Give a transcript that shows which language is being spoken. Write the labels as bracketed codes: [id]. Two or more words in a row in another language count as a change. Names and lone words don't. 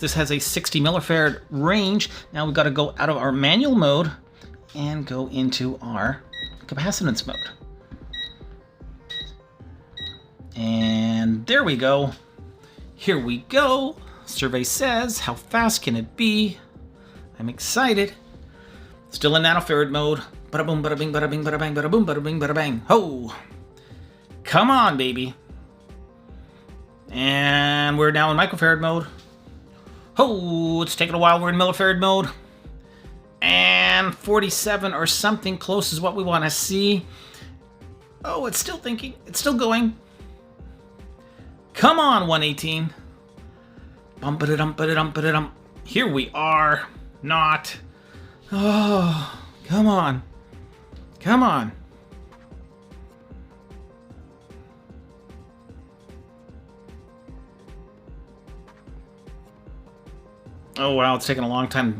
[en] This has a 60 millifarad range. Now we've got to go out of our manual mode and go into our capacitance mode. And there we go. Here we go. Survey says, how fast can it be? I'm excited. Still in nanofarad mode. Bada boom, bada bing, bada bing, bada bang, bada boom, bada bing, bada bang. Ho! Come on, baby. And we're now in microfarad mode. Ho! It's taking a while. We're in millifarad mode. And 47 or something close is what we want to see. Oh, it's still thinking. It's still going. Come on, 118. Bum-ba-da-dum-ba-da-dum-ba-da-dum. Here we are. Not. Oh, come on. Come on. Oh, wow, it's taking a long time.